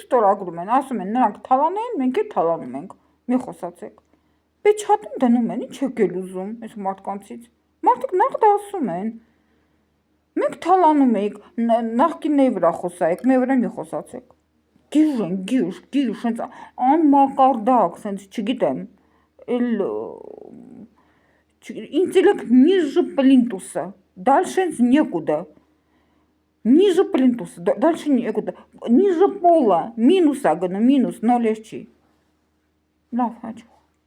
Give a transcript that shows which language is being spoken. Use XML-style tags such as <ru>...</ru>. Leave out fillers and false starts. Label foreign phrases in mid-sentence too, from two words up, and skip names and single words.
<hy>ստորագրում են, ասում են, նրանք թալանում են, մենք էլ թալանում ենք, մի խոսացեք, պեչատում դնում են, ինչ եք էլ ուզում այս մարդկանցից, մարդիկ նախդ ասում են, մենք թալանում ենք, նախկինների վրա խոսայեք, մեր վրա մի խոսացեք, գիժ են, գիժ, անմակարդակ, չգիտեմ, Ինձ ելեք</hy> <ru>ниже плинтуса, дальше некуда. Ниже плинтуса, дальше некуда. Ниже пола, минус, минус, 0</ru> <hy>չի։ Լավ, հաճ։</hy>